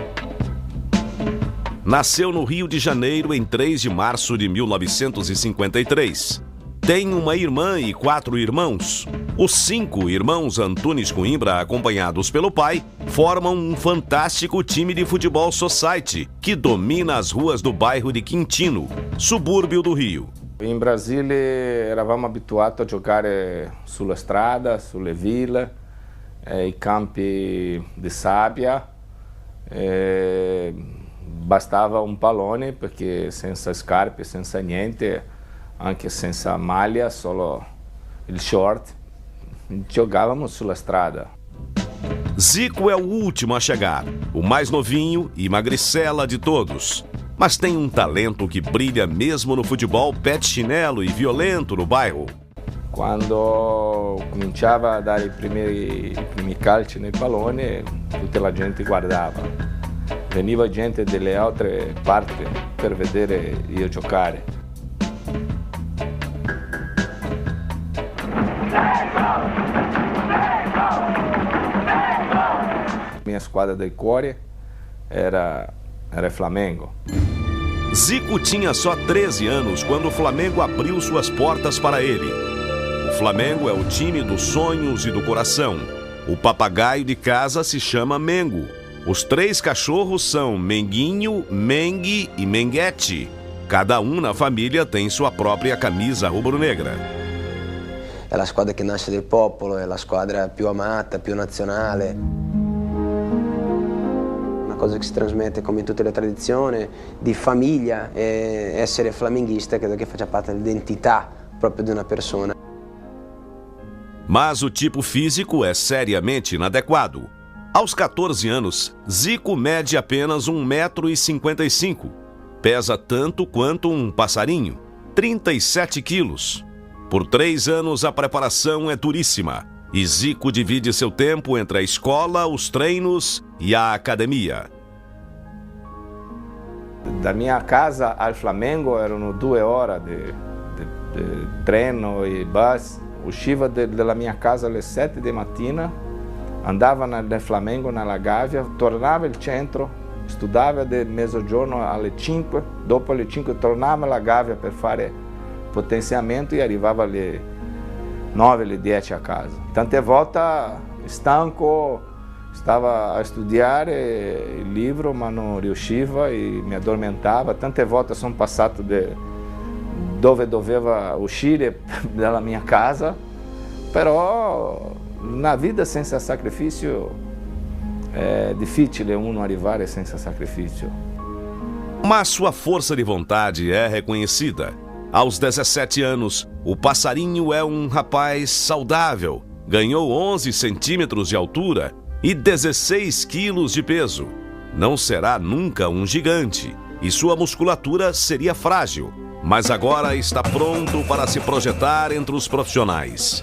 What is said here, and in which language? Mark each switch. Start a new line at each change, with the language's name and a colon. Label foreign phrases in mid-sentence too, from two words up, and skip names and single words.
Portuguese: Nasceu no Rio de Janeiro em 3 de março de 1953. Tem uma irmã e 4 irmãos. Os 5 irmãos Antunes Coimbra, acompanhados pelo pai, formam um fantástico time de futebol society que domina as ruas do bairro de Quintino, subúrbio do Rio.
Italian: In Brasile eravamo abituati a giocare sulla strada, sulle ville, i campi di sabbia. Bastava un pallone perché senza scarpe, senza niente, anche senza maglia, solo il short, giocavamo sulla strada.
Portuguese: Zico é o último a chegar, o mais novinho e magricela de todos. Mas tem um talento que brilha mesmo no futebol pé de chinelo e violento no bairro.
Italian: Quando cominciava a dare i primi calci nei palloni, tutta la gente guardava. Veniva gente delle altre parti per vedere io giocare. Minha squadra del cuore era Flamengo.
Portuguese: Zico tinha só 13 anos quando o Flamengo abriu suas portas para ele. O Flamengo é o time dos sonhos e do coração. O papagaio de casa se chama Mengo. Os 3 cachorros são Menguinho, Mengue e Menguete. Cada um na família tem sua própria camisa rubro-negra.
Italian: È la squadra che nasce del popolo, è la squadra più amata, più nazionale. Una cosa che si trasmette come in tutte le tradizioni di famiglia e essere flamenguista credo che faccia parte dell'identità proprio di una persona.
Portuguese: Mas o tipo físico é seriamente inadequado. Aos 14 anos, Zico mede apenas 1,55 m. Pesa tanto quanto um passarinho, 37 quilos. Por 3 anos a preparação é duríssima e Zico divide seu tempo entre a escola, os treinos e a academia.
Italian: Da minha casa al Flamengo erano 2 ore di treno e bus. Usciva dalla mia casa alle 7 di mattina, andava nel Flamengo, nella Gávea, tornava al centro, studiava del mezzogiorno alle 5, dopo alle 5 tornava alla Gávea per fare potenziamento e arrivava alle 9, alle 10 a casa. Tante volte stanco, stava a studiare il libro ma non riusciva e mi addormentava. Tante volte sono passato dove doveva uscire dalla mia casa, però
Portuguese: Na vida
Italian: senza
Portuguese: sacrifício é difícil
Italian: uno arrivare senza sacrifício.
Portuguese: Mas sua força de vontade é reconhecida. Aos 17 anos, o passarinho é um rapaz saudável. Ganhou 11 centímetros de altura e 16 quilos de peso. Não será nunca um gigante e sua musculatura seria frágil, mas agora está pronto para se projetar entre os profissionais.